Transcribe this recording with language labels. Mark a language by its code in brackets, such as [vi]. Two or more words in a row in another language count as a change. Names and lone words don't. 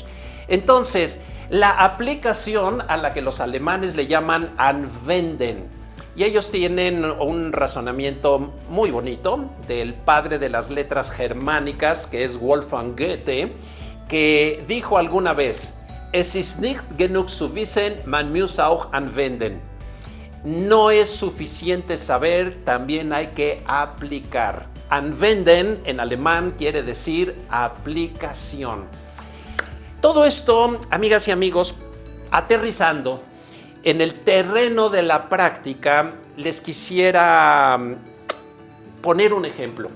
[es] Entonces, la aplicación a la que los alemanes le llaman Anwenden, y ellos tienen un razonamiento muy bonito del padre de las letras germánicas, que es Wolfgang Goethe, que dijo alguna vez: [de] Es ist nicht genug zu wissen, man muss auch anwenden. [es] No es suficiente saber, también hay que aplicar. Anwenden en alemán quiere decir aplicación. Todo esto, amigas y amigos, aterrizando en el terreno de la práctica, les quisiera poner un ejemplo.